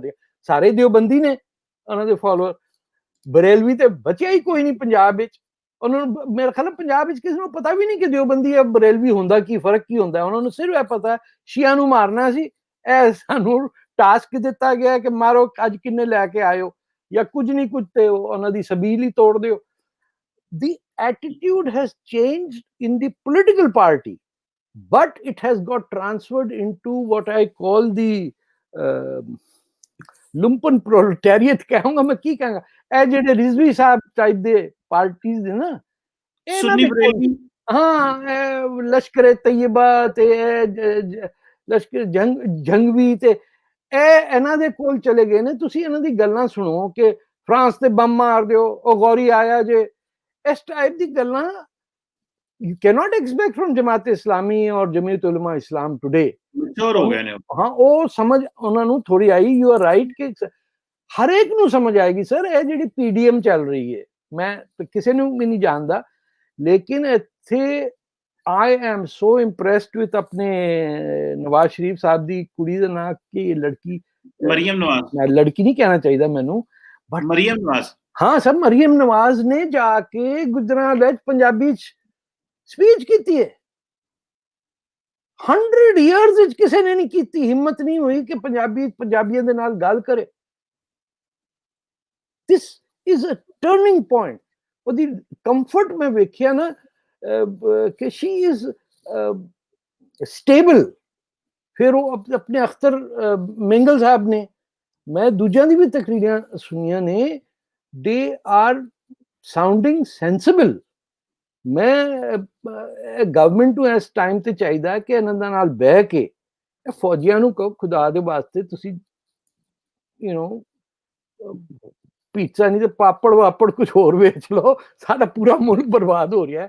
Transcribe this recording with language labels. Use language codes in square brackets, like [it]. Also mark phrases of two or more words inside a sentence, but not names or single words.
[pa] ਸਾਰੇ ਦਿਓਬੰਦੀ ਨੇ ਉਹਨਾਂ ਦੇ ਫਾਲੋਅਰ, ਬਰੇਲਵੀ ਤੇ ਬਚਿਆ ਹੀ ਕੋਈ ਨਹੀਂ ਪੰਜਾਬ ਵਿੱਚ। ਉਹਨਾਂ ਨੂੰ ਮੇਰੇ ਖਿਆਲ ਪੰਜਾਬ ਵਿੱਚ ਕਿਸੇ ਨੂੰ ਪਤਾ ਵੀ ਨਹੀਂ ਕਿ ਦਿਓਬੰਦੀ ਜਾਂ ਬਰੇਲਵੀ ਹੁੰਦਾ ਕੀ, ਫਰਕ ਕੀ ਹੁੰਦਾ। ਉਹਨਾਂ ਨੂੰ ਸਿਰਫ ਇਹ ਪਤਾ ਸ਼ੀਆ ਨੂੰ ਮਾਰਨਾ ਸੀ, ਇਹ ਸਾਨੂੰ ਟਾਸਕ ਦਿੱਤਾ ਗਿਆ ਕਿ ਮਾਰੋ, ਅੱਜ ਕਿੰਨੇ ਲੈ ਕੇ ਆਇਓ, ਜਾਂ ਕੁਝ ਨਹੀਂ ਕੁਝ ਤੇ ਉਹਨਾਂ ਦੀ ਸਬੀਲ ਹੀ ਤੋੜ ਦਿਓ। [en] The attitude has changed in the political party, but it has got transferred into what I call the lumpen proletariat [hi] कहूंगा मैं, की कहूंगा, [pa] ਇਹ ਜਿਹੜੇ ਰਿਜ਼ਵੀ ਸਾਹਿਬ ਟਾਈਪ ਦੇ ਪਾਰਟੀਆਂ ਦੇ ਨਾ, ਸੁੰਨੀ ਬਰੇਲੀ, ਹਾਂ, ਲਸ਼ਕਰ ਤੈਯਬਾ ਤੇ ਲਸ਼ਕਰ ਜੰਗਵੀ ਤੇ ਇਹ ਇਹਨਾਂ ਦੇ ਕੋਲ ਚਲੇ ਗਏ ਨੇ। ਤੁਸੀਂ ਇਹਨਾਂ ਦੀ ਗੱਲਾਂ ਸੁਣੋ ਕਿ ਫਰਾਂਸ ਤੇ ਬੰਬ ਮਾਰ ਦਿਓ, ਉਹ ਗੌਰੀ ਆਇਆ ਜੇ, ਇਸ ਟਾਈਪ ਦੀ ਗੱਲਾਂ [en] you cannot expect from [pa] ਜਮਾਤ ਇਸਲਾਮੀ ਔਰ ਜਮੀਅਤ ਉਲਮਾ ਇਸਲਾਮ ਟੁਡੇ। ਮੈਚੁਰ ਹੋ ਗਏ ਨੇ, ਹਾਂ, ਉਹ ਸਮਝ ਉਹਨਾਂ ਨੂੰ ਥੋੜੀ ਆਈ। [en] You are right [pa] ਕਿ ਹਰੇਕ ਨੂੰ ਸਮਝ ਆਏਗੀ ਸਰ, ਇਹ ਜਿਹੜੀ ਪੀਡੀਐਮ ਚੱਲ ਰਹੀ ਹੈ, ਮੈਂ ਕਿਸੇ ਨੂੰ ਵੀ ਨਹੀਂ ਜਾਣਦਾ, ਲੇਕਿਨ ਇੱਥੇ [en] I am so impressed with [pa] अपने नवाज शरीफ साहब ਦੀ ਕੁੜੀ ਦਾ ਨਾਂ ਕੀ, ਲੜਕੀ ਮਰੀਮ ਨਵਾਜ਼, ਮੈਂ ਲੜਕੀ ਨਹੀਂ ਕਹਿਣਾ ਚਾਹੀਦਾ ਮੈਨੂੰ, ਬਟ ਮਰੀਮ ਨਵਾਜ਼, ਹਾਂ ਸਰ, ਮਰੀਮ ਨਵਾਜ਼ ਨੇ ਜਾ ਕੇ ਗੁਜਰਾਤ ਵਿੱਚ ਪੰਜਾਬੀ ਚ ਸਪੀਚ ਕੀਤੀ ਹੈ। 100 ਇਅਰਸ ਵਿੱਚ ਕਿਸੇ ਨੇ ਨਹੀਂ ਕੀਤੀ, ਹਿੰਮਤ ਨਹੀਂ ਹੋਈ ਕਿ ਪੰਜਾਬੀਆਂ ਦੇ ਨਾਲ ਗੱਲ ਕਰੇ। [en] This is a turning point। [pa] ਉਹਦੀ ਕੰਫਰਟ ਮੈਂ ਵੇਖਿਆ ਨਾ ਕਿ [en] she is stable। [pa] ਫਿਰ ਉਹ ਆਪਣੇ ਅਖਤਰ ਮਿੰਗਲ ਸਾਹਿਬ ਨੇ, ਮੈਂ ਦੂਜਿਆਂ ਦੀ ਵੀ ਤਕਰੀਰਾਂ ਸੁਣੀਆਂ ਨੇ, [en] they are sounding sensible। [pa] ਮੈਂ ਗਵਰਨਮੈਂਟ ਨੂੰ ਇਸ ਟਾਈਮ ਤੇ ਚਾਹੀਦਾ ਕਿ ਇਹਨਾਂ ਦੇ ਨਾਲ ਬਹਿ ਕੇ ਫੌਜੀਆਂ ਨੂੰ ਕਹੋ, ਖੁਦਾ ਦੇ ਵਾਸਤੇ ਤੁਸੀਂ ਪੀਜ਼ਾ ਨਹੀਂ ਤੇ ਪਾਪੜ ਵਾਪੜ ਕੁਝ ਹੋਰ ਵੇਚ ਲਓ, ਸਾਡਾ ਪੂਰਾ ਮੁਲਕ ਬਰਬਾਦ ਹੋ ਰਿਹਾ ਹੈ।